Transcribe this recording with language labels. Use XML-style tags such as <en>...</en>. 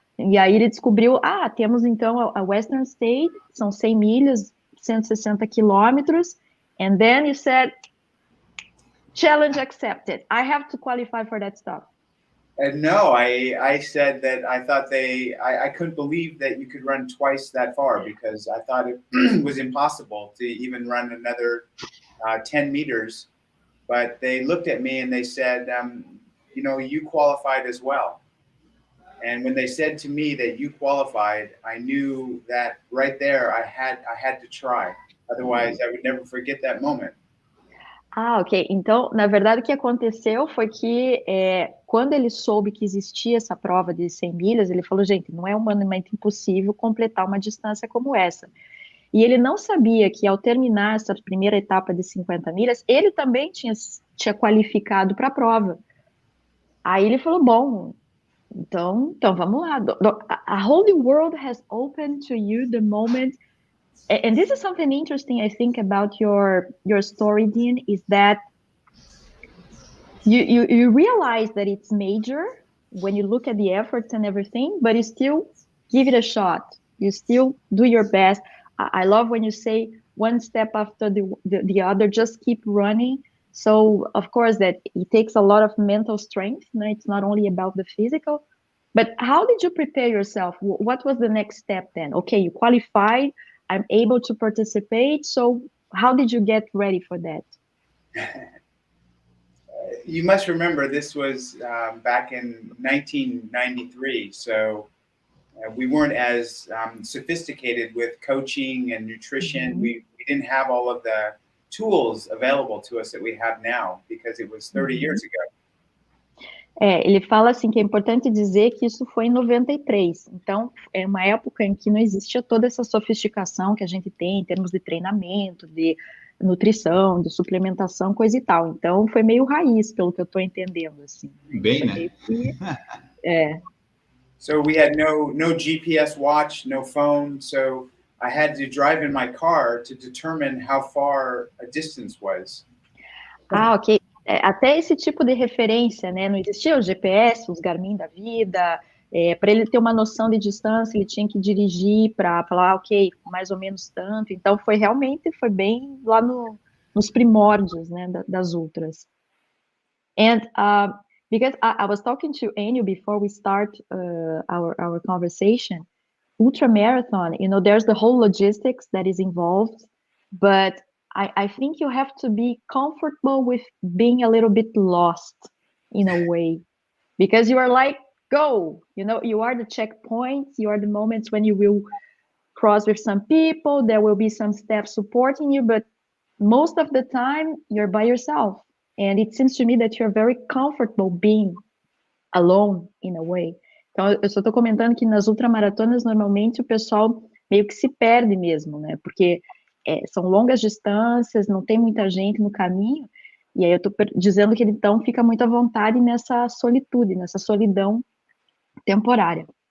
<pt>E aí ele descobriu, temos então a Western State, são 100 milhas, 160 quilômetros,</pt> <en>and then you said, challenge accepted. I have to qualify for that stuff. No, I said that I thought I couldn't believe that you could run twice that far, because I thought it was impossible to even run another 10 meters. But they looked at me and they said, you qualified as well. And when they said to me that you qualified, I knew that right there I had to try. Otherwise, I would never forget that moment. Ok.</en> <pt>Então, na verdade, o que aconteceu foi que quando ele soube que existia essa prova de 100 milhas, ele falou, gente, não é humanamente impossível completar uma distância como essa. E ele não sabia que ao terminar essa primeira etapa de 50 milhas, ele também tinha qualificado para a prova. Aí ele falou, bom, então vamos lá.</pt> <en>A whole new world has opened to you the moment. And this is something interesting, I think, about your story, Dean, is that you realize that it's major when you look at the efforts and everything, but you still give it a shot. You still do your best. I love when you say one step after the other, just keep running. So, of course, that it takes a lot of mental strength. It's not only about the physical. But how did you prepare yourself? What was the next step then? Okay, you qualified. I'm able to participate. So how did you get ready for that? You must remember this was back in 1993. So we weren't as sophisticated with coaching and nutrition. We didn't have all of the tools available to us that we have now, because it was 30 years ago.</en> <pt>Ele fala assim que é importante dizer que isso foi em 93, então é uma época em que não existia toda essa sofisticação que a gente tem em termos de treinamento, de nutrição, de suplementação, coisa e tal. Então foi meio raiz, pelo que eu estou entendendo, assim. Bem, né?</pt> <en>So we had no GPS watch, no phone, so I had to drive in my car to determine how far a distance was. Ok.</en> <pt>Até esse tipo de referência, né? Não existia o GPS, os Garmin da vida. Para ele ter uma noção de distância, ele tinha que dirigir para falar, ok, mais ou menos tanto. Então, foi bem lá nos primórdios, né, das ultras.</pt> <en>And because I was talking to Enio before we start our conversation, ultramarathon, there's the whole logistics that is involved, but I think you have to be comfortable with being a little bit lost in a way, because you are like, go, you are the checkpoints, you are the moments when you will cross with some people, there will be some staff supporting you, but most of the time you're by yourself. And it seems to me that you're very comfortable being alone in a way.</en> <pt>Então, eu só estou comentando que nas ultramaratonas, normalmente, o pessoal meio que se perde mesmo, né? Porque são longas distâncias, não tem muita gente no caminho, e aí eu estou dizendo que ele, então, fica muito à vontade nessa solitude, nessa solidão temporária.</pt>